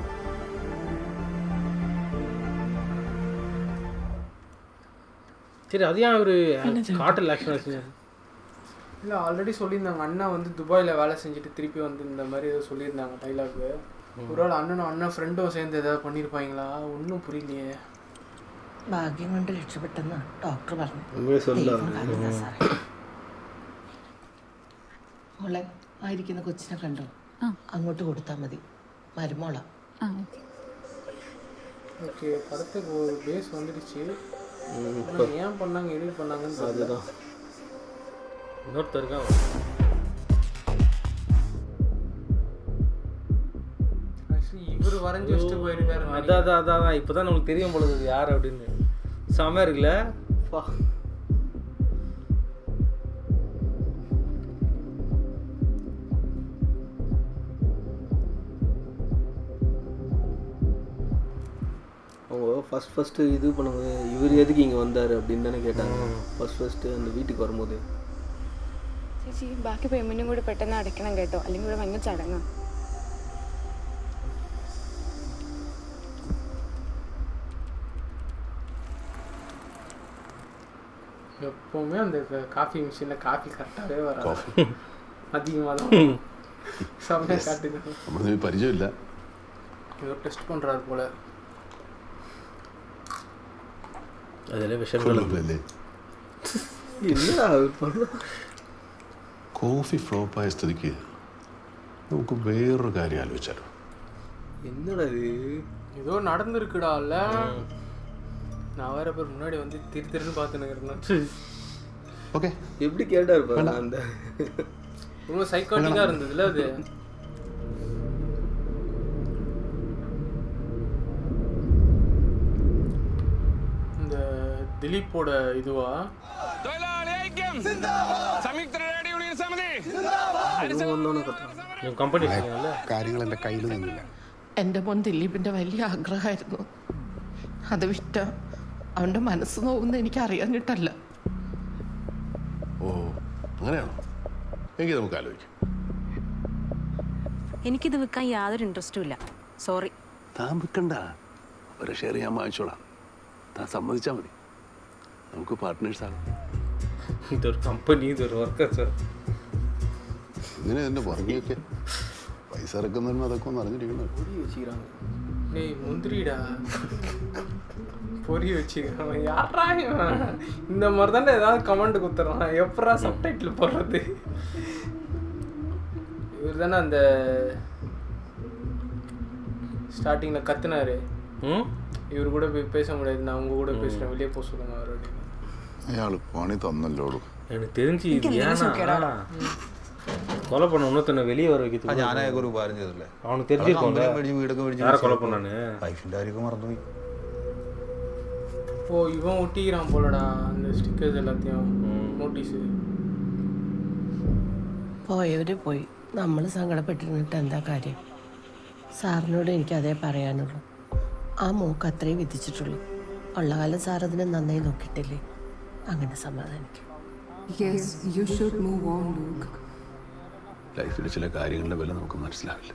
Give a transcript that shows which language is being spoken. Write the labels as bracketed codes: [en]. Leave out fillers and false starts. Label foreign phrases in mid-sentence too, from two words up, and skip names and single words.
[ta] சரி. அது ஏன் ஒரு காட்டல் ஆக்ஷன் ஆச்சு? இல்லை ஆல்ரெடி சொல்லியிருந்தாங்க. அண்ணா வந்து துபாயில் வேலை செஞ்சுட்டு திருப்பி வந்து இந்த மாதிரி ஏதோ சொல்லியிருந்தாங்க டைலாக்கு. ஒருவேளை அண்ணன் ஃப்ரெண்டும் சேர்ந்து ஏதாவது பண்ணியிருப்பாங்களா? ஒன்றும் புரியலையே. [ml] ഭാഗ്യം കൊണ്ട് രക്ഷപ്പെട്ടെന്ന് ഡോക്ടർ പറഞ്ഞു. മോളെ ആയിരിക്കുന്ന കൊച്ചിനെ കണ്ടോ? അങ്ങോട്ട് കൊടുത്താൽ മതി. മരുമോളാ. [ta] ஓகே, படத்துக்கு ஒரு பேஸ் வந்துடுச்சு. ஏன் பண்ணாங்க எடிட் பண்ணாங்கன்னு அதுதான் இன்னொருத்தருக்கா. இவர் வரைஞ்சி வச்சுட்டு போயிருக்காரு. அதான் இப்போதான் நம்மளுக்கு தெரியும் போல யார் அப்படின்னு. செமையா இருக்குல்ல? அவங்க ஃபஸ்ட்டு இது பண்ணும்போது இவர் எதுக்கு இங்கே வந்தார் அப்படின்னு தானே கேட்டாங்க. ஃபஸ்ட்டு அந்த വീട്ടിൽ வரும்போது [ml] ചേച്ചി ബാക്കി പേയ്മെൻറ്റും കൂടി പെട്ടെന്ന് അടയ്ക്കണം കേട്ടോ, അല്ലെങ്കിൽ ഇവിടെ ഭയങ്കര ചടങ്ങാണ്. [ta] எப்போவுமே அந்த காஃபி மிஷினில் காஃபி கரெக்டாகவே வராது. அதிகமாக தான் செம்மையாக காட்டுது. [ml] പരിചയം ഇല്ല. [ta] ஏதோ டெஸ்ட் பண்ணுறாரு போல. [ml] അതിലെ വിഷയങ്ങൾ കോഫി ഫ്ലോപ്പായ സ്ഥിതിക്ക് നമുക്ക് വേറൊരു കാര്യം ആലോചിച്ചാലോ? [ta] என்னடா இது? ஏதோ நடந்துருக்குடா. இல்லை நான் வேற பேர் முன்னாடி வந்து திருன்னு பார்த்துன்னு ஓகே. எப்படி கேட்டா இருப்பாங்க? அந்த ரொம்ப சைக்காட்டிக்காக இருந்ததுல அது. இந்த திலீப்போட இதுவா? [ml] കമ്പനി കാര്യങ്ങൾ എൻ്റെ കയ്യിൽ നിന്നില്ല. എൻ്റെ മോൻ ദിലീപിൻ്റെ വലിയ ആഗ്രഹമായിരുന്നു. അത് വിറ്റ അവൻ്റെ മനസ്സ് നോവുന്ന എനിക്ക് അറിയാഞ്ഞിട്ടല്ല. ഓ അങ്ങനെയാണോ? എങ്കിൽ നമുക്ക് ആലോചിക്കാം. എനിക്കിത് വിൽക്കാൻ യാതൊരു ഇൻട്രസ്റ്റും ഇല്ല. സോറി. താൻ വിൽക്കണ്ട, ഒരു ഷെയർ ഞാൻ വാങ്ങിച്ചോളാം. താൻ സമ്മതിച്ചാൽ മതി, നമുക്ക് പാർട്ട്നേഴ്സാണ്. ഇതൊരു കമ്പനി, ഇതൊരു വർക്കർ. ഇങ്ങനെ എൻ്റെ പുറകെയൊക്കെ പൈസ ഇറക്കുന്നതിന് അതൊക്കെ ഒന്ന് അറിഞ്ഞിരിക്കണം. [ta] டேய் முந்திரிடா பொறி வச்சுக்கிறான். யாரா இந்த மாதிரி தானே ஏதாவது கமெண்ட் கொடுத்துட்றான். எப்படா சப்டைட்டில் போடுறது? இவர் தானே அந்த ஸ்டார்டிங்கில் கத்துனாரு. இவர் கூட போய் பேச முடியாது, நான் உங்க கூட பேசுகிறேன், வெளியே போக சொல்லுங்க அவர் அப்படின்னு. [ml] അയാൾ പണി തന്നല്ലോളൂ. [ta] எனக்கு தெரிஞ்சு இது ஏன்னா கொலை பண்ண இன்னொருத்தனை வெளியே வர வைக்கிறது. [ml] ഞാനായൊക്കെ ഒരു ഉപകാരം ചെയ്തില്ലേ? [ta] அவனுக்கு தெரிஞ்சிருக்கோம் [ml] വീടൊക്കെ മേടിച്ച് [ta] யாரை கொலை பண்ணானு. [ml] വൈഫിൻ്റെ കാര്യമൊക്കെ മറന്നുപോയി. [ta] ஓ இவன் ஒட்டிக்கிறான் போலடா அந்த ஸ்டிக்கர்ஸ் எல்லாத்தையும், நோட்டீஸு. [ml] പോയവര് പോയി, നമ്മൾ സങ്കടപ്പെട്ടിരുന്നിട്ട് എന്താ കാര്യം? സാറിനോട് എനിക്ക് അതേ പറയാനുള്ളൂ. ആ മോക്ക് അത്രയും വിധിച്ചിട്ടുള്ളൂ. ഉള്ള കാലം സാർ അതിനെ നന്നായി നോക്കിയിട്ടില്ലേ? അങ്ങനെ സമാധാനിക്കും. ലൈഫിൽ ചില കാര്യങ്ങളുടെ വില നമുക്ക് മനസ്സിലാവില്ല.